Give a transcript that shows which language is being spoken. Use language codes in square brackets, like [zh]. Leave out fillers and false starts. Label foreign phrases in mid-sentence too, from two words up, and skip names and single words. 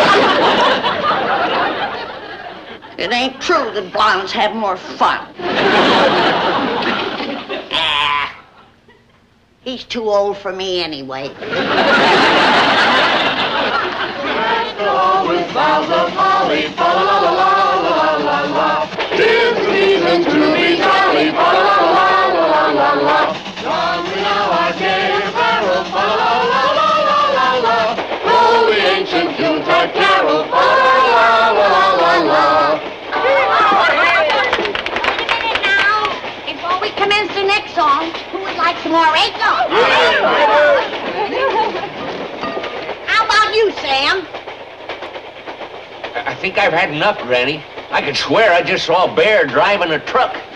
[en] It ain't true that blondes have more fun. He's too old for me anyway. With boughs of holly, fa la la la la la la. 'Tis the season to be jolly, fa la la la la la la. Come we now our gay apparel, fa la la la la la la. Roll the ancient Yuletide carol, fa la la la la la. Now, before we commence the next song, who would like some more egg? How about you, Sam? I think I've had enough, Granny. I could swear I just saw a bear driving a truck.